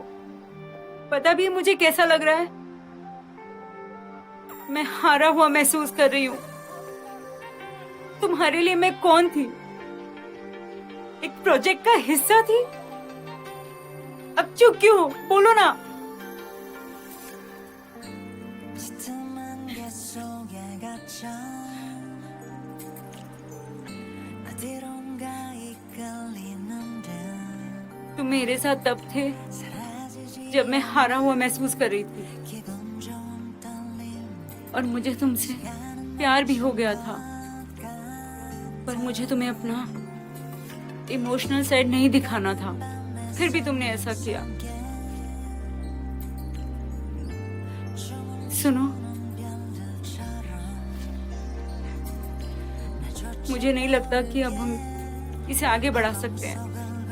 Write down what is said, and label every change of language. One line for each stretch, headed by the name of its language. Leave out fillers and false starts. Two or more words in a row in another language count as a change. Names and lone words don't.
Hindi: पता भी है मुझे कैसा लग रहा है? मैं हारा हुआ महसूस कर रही हूँ। तुम्हारे लिए मैं कौन थी? एक प्रोजेक्ट का हिस्सा थी? अब चुप क्यों हो? बोलो ना।
Korean: 짙은 게 속에 갇혀 어디론가 이끌리는데
Hindi: तुम मेरे साथ तब थे जब मैं हारा हुआ महसूस कर रही थी
Korean: 기분 좋은 떨림
Hindi: और मुझे तुमसे प्यार भी हो गया था। पर मुझे तुम्हें अपना
English: emotional side
Hindi: नहीं दिखाना था, फिर भी तुमने ऐसा किया। सुनो, मुझे नहीं लगता कि अब हम इसे आगे बढ़ा सकते हैं।